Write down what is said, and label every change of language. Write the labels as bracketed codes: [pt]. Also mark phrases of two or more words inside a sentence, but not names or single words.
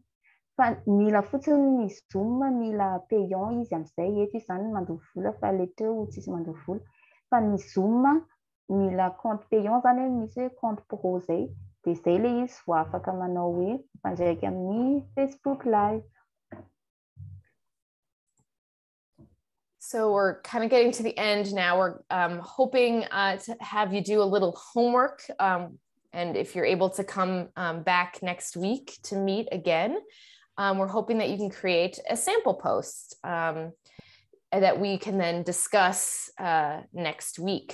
[mg] Fa mila fotsiny ny Zoom mila payant izy amin'izay eto izany mandoha vola fa ilay teo tsisy mandoha vola. Fa ny Zoom mila [fr] compte payant [mg] zany hoe misy hoe [fr] compte pro [mg] zay dia izay ilay izy vao afaka manao hoe mpandraiky amin'ny Facebook live. [en] So we're kind of getting to the end now. We're hoping to have you do a little homework. And if you're able to come back next week to meet again, we're hoping that you can create a sample post that we can then discuss next week.